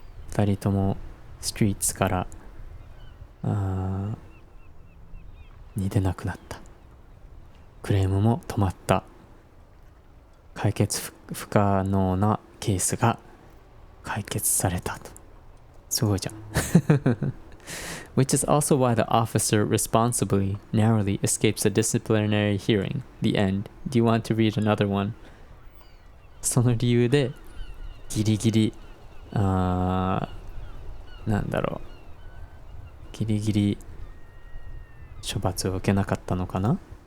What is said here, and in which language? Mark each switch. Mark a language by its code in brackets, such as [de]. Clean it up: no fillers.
[ja] 2人ともストリートからに出なくなった。クレームも止まった。解決不可能なケースが解決されたと。すごいじゃん。 [en] Which is also why the officer responsibly, narrowly escapes a disciplinary hearing. The end. Do you want to read another one? [ja] その理由でギリギリなんだろう、ギリギリ処罰を受けなかったのかな。